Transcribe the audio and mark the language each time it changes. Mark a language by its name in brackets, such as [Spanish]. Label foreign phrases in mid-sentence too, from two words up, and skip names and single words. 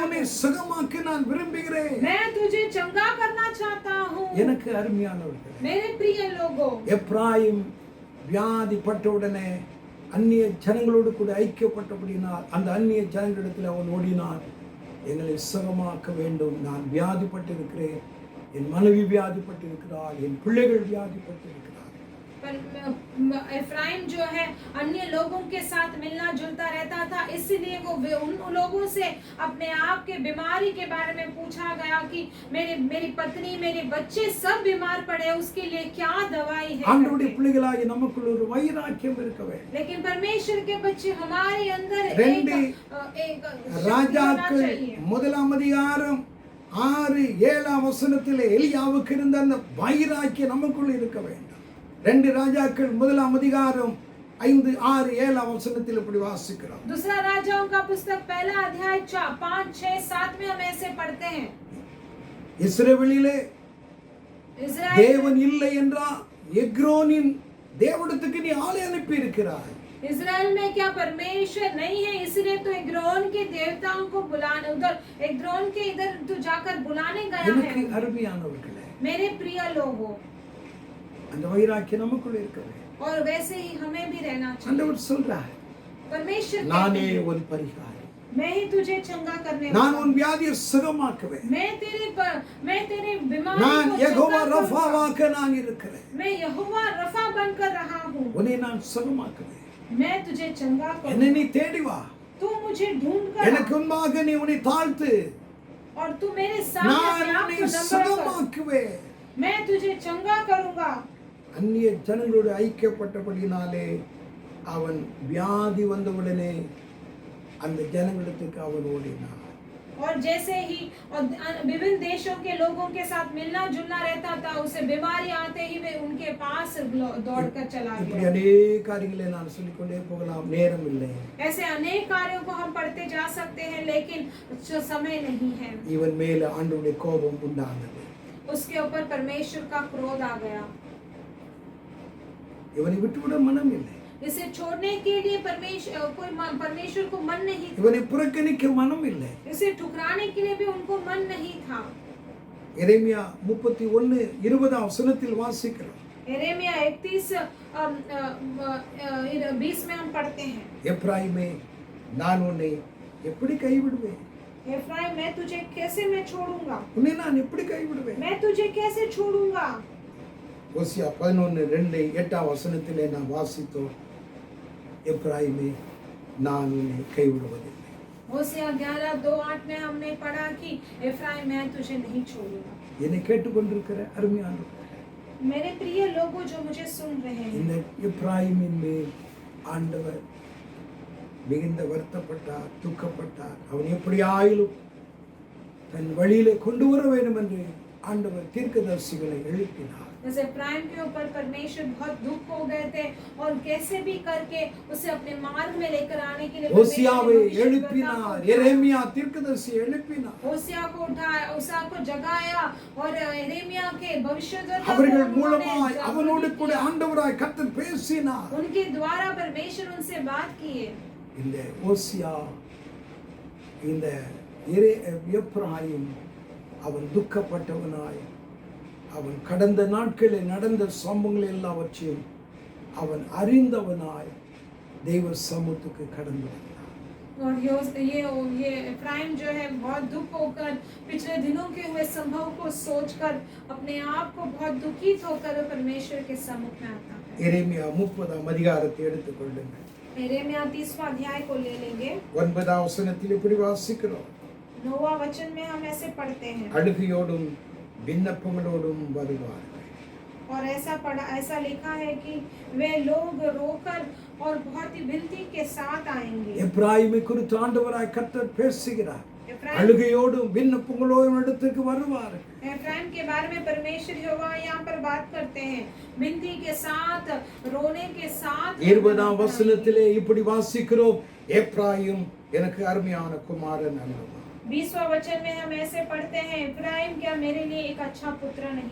[Tamil] உன்னை [Hindi] हूँ। [Tamil] சுகமாக்க நான் விரும்புகிறேன். [Hindi] मैं तुझे चंगा करना चाहता हूँ। [Tamil] எனக்கு அருமையானவர்களே, [Hindi] मेरे प्रिय लोगों, [Tamil] எப்ராயிம் வியாதிப்பட்ட உடனே அந்நிய ஜனங்களோடு கூட ஐக்கியப்பட்டபடினால் அந்த அந்நிய ஜனங்களிடத்தில் அவன் ஓடினான். எங்களை சுகமாக்க வேண்டும், நான் வியாதிப்பட்டிருக்கிறேன், என் மனைவி வியாதிப்பட்டிருக்கிறாள், என் பிள்ளைகள் வியாதிப்பட்டிருக்கிறார். [Hindi] एफ्राइम जो है अन्य लोगों के साथ मिलना जुलता रहता था, इसलिए वो उन लोगों से अपने आप के बीमारी के बारे में पूछा गया कि मेरी पत्नी, मेरे बच्चे सब बीमार पड़े, उसके लिए क्या दवाई है? [Tamil] ஆண்டவருடைய பிள்ளைகளாகிய நமக்குள்ள ஒரு வைராக்கியம் இருக்க வேண்டும். [Hindi] लेकिन परमेश्वर के बच्चे हमारे अंदर एक [Tamil] ராஜாக்கள் 1ஆம் அதிகாரம் 6-7ஆம் வசனத்திலே எலியாவுக்கு இருந்த அந்த வைராக்கியம் நமக்குள்ள இருக்க வேண்டும். 2 ராஜாக்கள் 1ஆம் அதிகாரம் 5-6-7ஆம் வசனத்தில் இப்படி வாசிக்கிறோம். [Hindi] दूसरा राजाओं का पुस्तक 1 अध्याय 4, 5, 6, 7 में हम ऐसे पढ़ते हैं। [Tamil] இஸ்ரவேலிலே [Hindi] इस्राएल [Tamil] தேவன் இல்லை என்றா எக்ரோனின் தேவனிடத்துக்கு நீ ஆளை அனுப்பி இருக்கிறாய். [Hindi] इस्राएल में क्या परमेश्वर नहीं है, इसलिए तो एग्रोन के देवताओं को बुलाने उधर एग्रोन के इधर तू जाकर बुलाने गया [Tamil] எனக்கு [Hindi] है। [Tamil] அருமையானவர்களே, [Hindi] मेरे प्रिय लोगों, [Tamil] அந்த வைராக்கியம் நமக்குள்ள இருக்க வேண்டும். [Hindi] और वैसे ही हमें भी रहना चाहिए। [Tamil] ஆண்டவர் சொல்றார், [Hindi] परमेश्वर [Tamil] நானே [Hindi] कहते हैं, [Tamil] ஒரு பரிகாரி, [Hindi] मैं ही तुझे चंगा करने [Tamil] நான் [Hindi] वाला [Tamil] உன் வியாதியை சுகமாக்குவேன். [Hindi] हूं। मैं तेरे बीमारी [Tamil] நான் [Hindi] को [Tamil] யெகோவா [Hindi] चंगा करूंगा। [Tamil] ரஃபாவாக நான் இருக்கிறேன். [Hindi] मैं यहोवा रफा बनकर रहा हूँ। [Tamil] உன்னை நான் சுகமாக்குவேன். [Hindi] मैं तुझे चंगा [Tamil] என்னை நீ [Hindi] करूंगा। [Tamil] தேடி வா, [Hindi] तू मुझे ढूंढ [Tamil] எனக்கு [Hindi] कर [Tamil] முன்பாக நீ உன்னை தாழ்த்து, [Hindi] और तू मेरे सामने [Tamil] நான் [Hindi] अपने आप [Tamil] உன்னை [Hindi] को नम्र कर। [Tamil] சுகமாக்குவேன். [Hindi] मैं तुझे चंगा करूंगा। [Tamil] அந்நிய ஜனங்களோடு ஐக்கியப்பட்டபடினாலே அவன் வியாதி வந்தவுடனே அந்த ஜனங்களிடத்துக்கு அவன் ஓடினான். [Hindi] और जैसे ही और विभिन्न देशों के लोगों के साथ मिलना जुलना रहता था, उसे बीमारी आते ही वे उनके पास दौड़कर चला [Tamil] இப்படி [Hindi] गया। [Tamil] अनेक காரியங்களை நான் சொல்லிக்கொண்டே போகலாம், நேரம் இல்லை. [Hindi] ऐसे अनेक कार्यों को हम पढ़ते जा सकते हैं, लेकिन समय नहीं है। [Tamil] இவன் மேல ஆண்டவருடைய கோபம் உண்டானது. [Hindi] उसके ऊपर परमेश्वर का क्रोध आ गया। [Tamil] இவனை விட்டுவிட மனம் இல்லை, [Hindi] इसे छोड़ने के लिए परमेश्वर को मन नहीं था। [Tamil] இவனை புறக்கணிக்க மனம் இல்லை. [Hindi] इसे ठुकराने के लिए भी उनको मन नहीं था। [Tamil] எரேமியா 31:20 வசனத்தில் வாசிக்கிறோம். [Hindi] यिर्मयाह 31:20 में हम पढ़ते हैं, [Tamil] எப்ராயிமே, நான் உன்னை எப்படி கைவிடுவேன்? [Hindi] एफ्राइम, मैं तुझे कैसे मैं छोड़ूंगा? [Tamil] உன்னை நான் எப்படி கைவிடுவேன்? [Hindi] मैं तुझे कैसे छोड़ूंगा? [Tamil] ஓசியா 11:2-8 வசனத்திலே நாம் வாசித்தோம், எப்ராயிமே, நான் உன்னை கைவிடுவதில்லை. [Hindi] होशिया 11:2-8 में हमने पढ़ा कि एफ्राइम, मैं तुझे नहीं छोड़ूंगा। [Tamil] என்னை கேட்டுக்கொண்டிருக்கிற அருமையானவர்களே, [Hindi] मेरे प्रिय लोगों जो मुझे सुन रहे हैं, [Tamil] இந்த எப்ராயிமின் மேல் ஆண்டவர் மிகுந்த வருத்தப்பட்டார், துக்கப்பட்டார். அவன் எப்படியாயிலும் தன் வழியிலே கொண்டு வர வேண்டும் என்று ஆண்டவர் தீர்க்கதரிசிகளை எழுப்பினார். [Hindi] जैसे एफ्राइम के ऊपर परमेश्वर बहुत दुख हो गए थे और कैसे भी करके उसे अपने मार्ग में लेकर आने के लिए [Tamil] ஓசியாவை எழுப்பினார், எரேமியா தீர்க்கதரிசியை எழுப்பினார். [Hindi] होशिया को उठाया, होशिया को जगाया और यिर्मयाह के भविष्यद्वक्ता [Tamil] அவர்கள் மூலமாய் அவனோடு கூட ஆண்டவராய் கர்த்தர் பேசினார். [Hindi] उनके द्वारा परमेश्वर उनसे बात किए. [Tamil] இந்த ஓசியா, இந்த எப்ராயிம் அவன் துக்கப்பட்டவனாய், அவன் கடந்த நாட்களில் நடந்த சம்பவங்கள் எல்லாவற்றையும் அவன் அறிந்தவனாய் தெய்வ சமூகத்துக்கு கடந்து வந்தான். [Hindi] और ये एफ्राइम जो है बहुत दुख होकर पिछले दिनों के हुए संभव को सोचकर अपने आप को बहुत दुखित होकर परमेश्वर के सम्मुख में आता है. [Tamil] எரேமியா 30ஆம் அதிகாரத்தை எடுத்துக்கொள்ளுங்கள். [Hindi] यिर्मयाह 30वां अध्याय को ले लेंगे. [Tamil] 9ஆம் வசனத்தில் இப்படி வாசிக்கிறோம். [Hindi] 9वां वचन में हम ऐसे पढ़ते हैं. [Tamil] அழுகையோடும் விண்ணப்பங்களோடும் வருவார்கள். [Hindi] और ऐसा लिखा है कि वे लोग रोकर और बहुत ही विनती के साथ आएंगे. [Tamil] எப்ராயிமை குறித்து ஆண்டவராய் கர்த்தர் பேசுகிறார். [Hindi] एफ्राइम [Tamil] அழுகையோடும் விண்ணப்பங்களோடும் இடத்துக்கு வருவார்கள். [Hindi] एफ्राइम के बारे में परमेश्वर यहोवा यहाँ पर बात करते हैं, विनती के साथ, रोने के साथ. [Tamil] 20ஆம் வசனத்திலே இப்படி வாசிக்கிறோம், எப்ராயிம் எனக்கு அருமையான குமாரன் அல்லவா. [Hindi] 20वां वचन में हम ऐसे पढ़ते हैं, एफ्राइम क्या मेरे लिए एक अच्छा पुत्र नहीं,